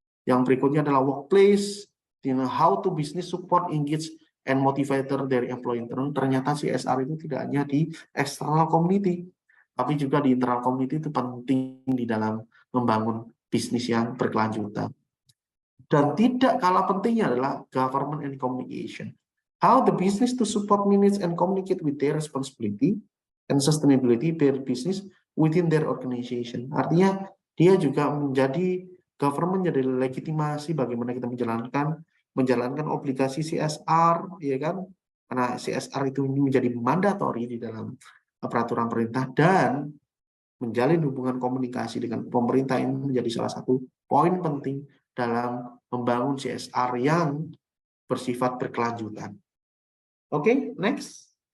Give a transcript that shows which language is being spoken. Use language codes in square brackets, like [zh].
[id] Yang berikutnya adalah workplace, [en] how to business support, engage, and motivator [id] dari employee. Ternyata CSR itu tidak hanya di external community, tapi juga di internal community itu penting di dalam membangun bisnis yang berkelanjutan. Dan tidak kalah pentingnya adalah [en] government and communication. How the business to support manage and communicate with their responsibility and sustainability their business within their organization. [id] Artinya dia juga menjadi government, jadi legitimasi bagaimana kita menjalankan obligasi CSR, ya kan? Karena CSR itu menjadi mandatori di dalam peraturan pemerintah, dan menjalin hubungan komunikasi dengan pemerintah ini menjadi salah satu poin penting dalam membangun CSR yang bersifat berkelanjutan. Oke, next.